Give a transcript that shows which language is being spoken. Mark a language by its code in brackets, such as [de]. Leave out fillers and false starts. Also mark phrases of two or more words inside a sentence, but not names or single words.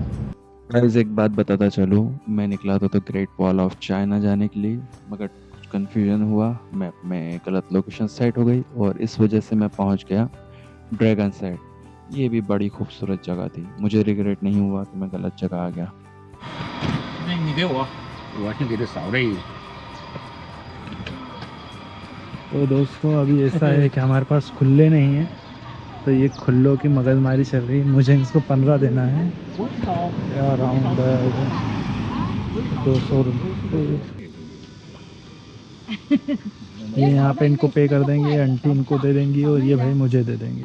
[hi] गाइस एक बात बताता चलूँ, मैं निकला था तो ग्रेट वॉल ऑफ चाइना जाने के लिए, मगर कुछ कंफ्यूजन हुआ। मैप में गलत लोकेशन सेट हो गई और इस वजह से मैं पहुंच गया ड्रैगन सेट। ये भी बड़ी खूबसूरत जगह थी, मुझे रिग्रेट नहीं हुआ कि मैं गलत जगह आ गया। [zh] 那你给我先给他扫这一个。 [hi] तो दोस्तों अभी ऐसा है कि हमारे पास खुले नहीं है, तो ये खुल्लों की मगजमारी चल रही है। मुझे इसको 15 देना है, अराउंड 200 रुपये। ये यहाँ पे इनको पे कर देंगे, आंटी इनको दे देंगी और ये भाई मुझे दे देंगे।